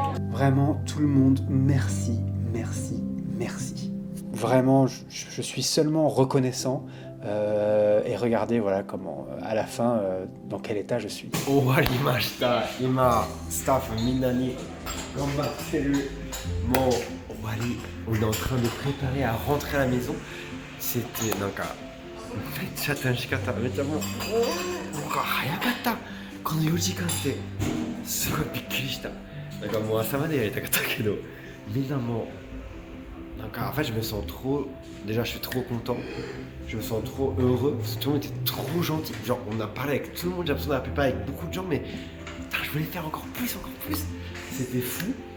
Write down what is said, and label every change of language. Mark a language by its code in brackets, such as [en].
[fr] Vraiment, tout le monde, merci. Vraiment, je suis seulement reconnaissant. Et regardez, voilà comment, à la fin, dans quel état je suis. [ja] 終わりました。今、スタッフみんなに頑張ってる。もう終わり。 [fr] On est en train de préparer à rentrer à la maison. C'était なんか [ja] めっちゃ楽しかった。めっちゃもう早かった。この4時間ってすごいびっくりした。なんかもう朝までやりたかったけど、みんなもうなんか [fr] en fait je me sens trop, déjà je suis trop content, je me sens trop heureux parce que tout le monde était trop gentil. Genre on a parlé avec tout le monde, j'ai l'impression d'avoir pu parler avec beaucoup de gens, mais putain, je voulais faire encore plus. C'était fou.